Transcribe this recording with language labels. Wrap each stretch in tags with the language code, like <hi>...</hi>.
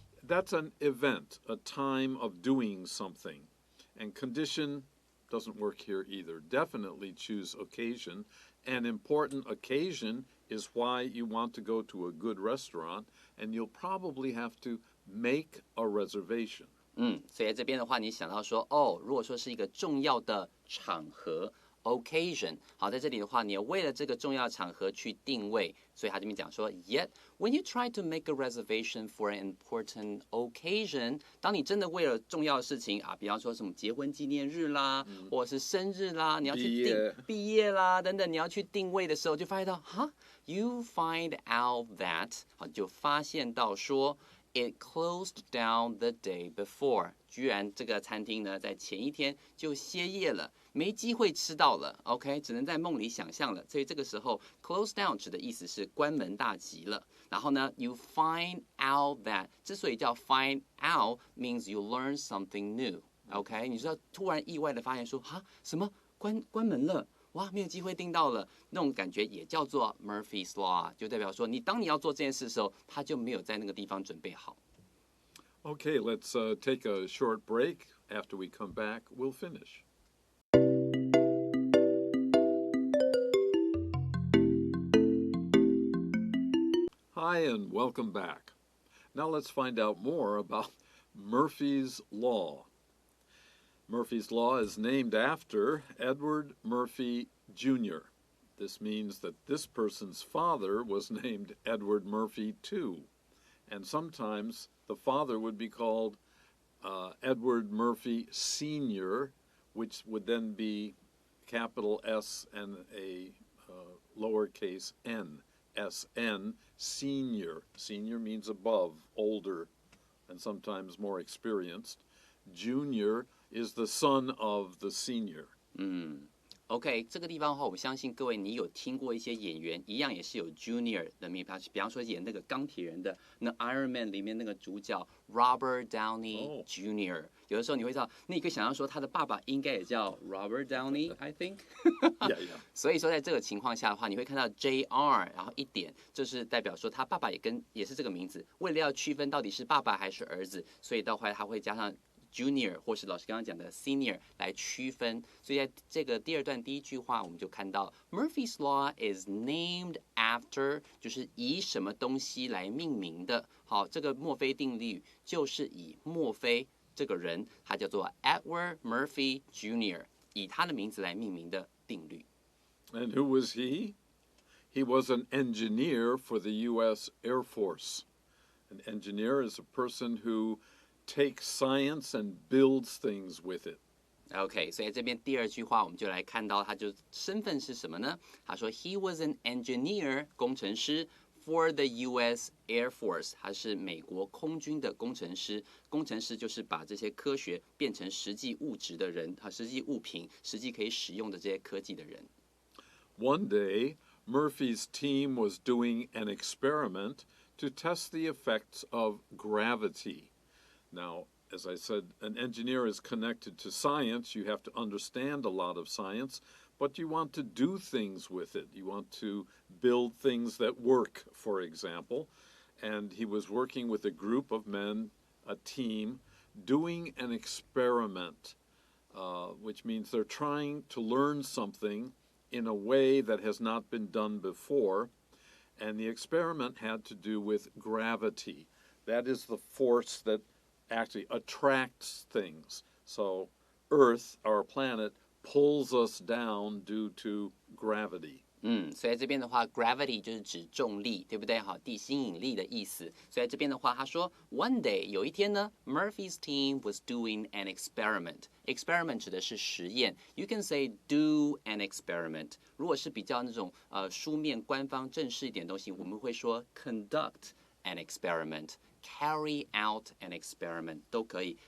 <en>That's an event, a time of doing something. And condition doesn't work here either. Definitely choose occasion. An important occasion is why you want to go to a good restaurant, and you'll probably have to make a reservation.</en> <zh>所以在这边的话，你想到说，如果说是一个重要的场合 occasion， 好，在这里的话，你要为了这个重要场合去定位，所以他这边讲说 ，</zh> <en>Yet when you try to make a reservation for an important occasion，</en> <zh>当你真的为了重要的事情啊，比方说什么结婚纪念日啦，或者是生日啦，你要去毕业啦等等，你要去定位的时候，就发现到</zh> <en>you find out that，</en> <zh>好，就发现到说。</zh> <en>It closed down the day before，</en> <zh>居然这个餐厅呢，在前一天就歇业了，没机会吃到了 ，OK， 只能在梦里想象了。所以这个时候</zh> <en>close down</en> <zh>指的意思是关门大吉了。然后呢 ，</zh> <en>you find out that，</en> <zh>之所以叫</zh> <en>find out means you learn something new，</en> <zh>OK， 你知道突然意外的发现说，什么关门了？哇，没有机会订到了，那种感觉也叫做 Murphy's Law， 就代表说当你要做这件事的时候，他就没有在那个地方准备好。</zh> <en>Okay, let's take a short break. After we come back, we'll finish. Hi, and welcome back. Now let's find out more about Murphy's Law. Murphy's Law is named after Edward Murphy, Jr. This means that this person's father was named Edward Murphy, too. And sometimes the father would be called Edward Murphy, Sr., which would then be capital S and a lowercase n, S-N, Senior. Senior means above, older, and sometimes more experienced. Junior is the son of the senior.</en> <zh>OK， 这个地方的话，我相信各位你有听过一些演员，一样也是有 Junior 的名，比方说演那个钢铁人的那</zh> <en>Iron Man</en> <zh>里面那个主角 Robert Downey Jr.， 有的时候你会知道，那你可以想象说他的爸爸应该也叫 Robert Downey，</zh> <en>I think 。 Yeah.</en> <zh>所以说在这个情况下的话，你会看到 JR， 然后一点就是代表说他爸爸也是这个名字，为了要区分到底是爸爸还是儿子，所以到后来他会加上。 Junior 或是老师刚刚讲的 Senior 来区分，所以在这个第二段第一句话，我们就看到</zh> <en>Murphy's Law is named after，</en> <zh>就是以什么东西来命名的。好，这个墨菲定律就是以墨菲这个人，他叫做 Edward Murphy Jr.， 以他的名字来命名的定律。</zh> <en>And who was he? He was an engineer for the U.S. Air Force. An engineer is a person who takes science and builds things with it.</en> <zh>OK， 所以这边第二句话我们就来看到他就身份是什么呢？他说</zh> <en>He was an engineer，</en> <zh>工程师</zh> <en>for the U.S. Air Force，</en> <zh>他是美国空军的工程师。工程师就是把这些科学变成实际物质的人，实际物品，实际可以使用的这些科技的人。</zh> <en>One day, Murphy's team was doing an experiment to test the effects of gravity. Now, as I said, an engineer is connected to science. You have to understand a lot of science, but you want to do things with it. You want to build things that work, for example. and he was working with a group of men, a team, doing an experiment, which means they're trying to learn something in a way that has not been done before. And the experiment had to do with gravity. That is the force that actually attracts things. So Earth, our planet, pulls us down due to gravity.</en> <zh>所以在这边的话 ，gravity 就是指重力，对不对？好，地心引力的意思。所以在这边的话，他说</zh> <en>one day</en> <zh>有一天呢</zh> <en>，Murphy's team was doing an experiment.</en> <zh>Experiment 指的是实验。</zh> <en>You can say do an experiment.</en> <zh>如果是比较那种书面官方正式一点的东西，我们会说</zh> <en>conduct an experiment. Carry out an experiment</en> <zh>都可以。</zh>